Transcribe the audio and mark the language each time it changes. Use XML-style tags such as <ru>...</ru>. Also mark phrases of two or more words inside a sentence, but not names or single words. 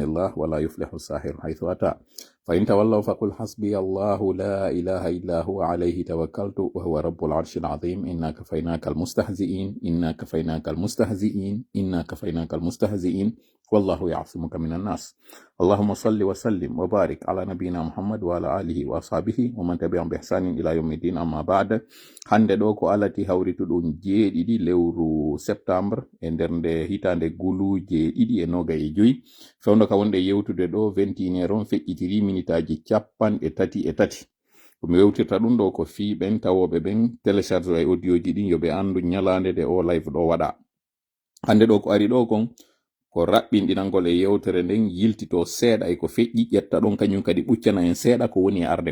<ar>الله ولا يفلح الساحر حيث أتى فإن تولوا فقل حسبي الله لا إله إلا هو عليه توكلت وهو رب العرش العظيم إنا كفيناك المستهزئين إنا كفيناك المستهزئين إنا كفيناك المستهزئين والله يعصمك من الناس اللهم صل وسلم وبارك على نبينا محمد وعلى آله وأصحابه ومن تبعهم بإحسان إلى يوم الدين أما بعد</ar> <ff>hande ɗo ko alati hawritu ɗum jeeɗiɗi lewru septembre e nder nde hitande gulu jeeɗiɗi e noga e joyi fewndo ka wonde yewtude ɗo 21 on feƴƴitiri minitaji 33 komi wewtirta ɗum ɗo ko fi ɓen tawoɓe ɓen télécharge e audio ji ɗin yoɓe andu ñalande de o live ɗo waɗa hande ɗo ko ari ɗo kon ko raɓɓinɗinangol e yewtere nden yiltito seeɗa e ko feƴƴi ƴetta ɗon kañum kadi ɓuccana en seeɗa ko woni e arde</ff>